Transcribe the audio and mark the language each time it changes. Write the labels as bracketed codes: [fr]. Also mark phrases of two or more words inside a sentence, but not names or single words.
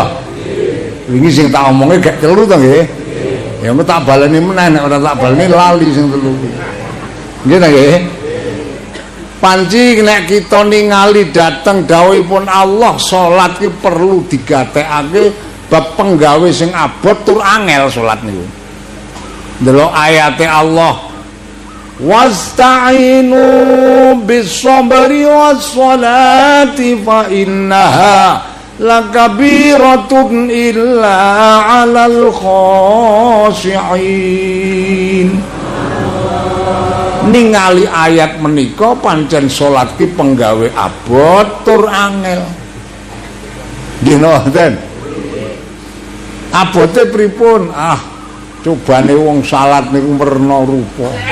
[jv] Wingi sing tak omonge gak telu to nggih. Ya engko tak baleni meneh nek ora tak baleni lali sing telu. Nggih ta nggih? Panci nek kita ningali dateng dawuhipun Allah, salat ki perlu digatekake bab penggawe sing abot tur angel salat niku. Ndelok ayate Allah, [ar] واستعينوا بالصبر والصلاة فإنها لكبيرة إلا على الخاشعين. [jv] Ningali ayat menika pancen salat ki penggawe abot tur angel. Nggih nonton. Abote pripun? Cobane wong salat niku werna rupa.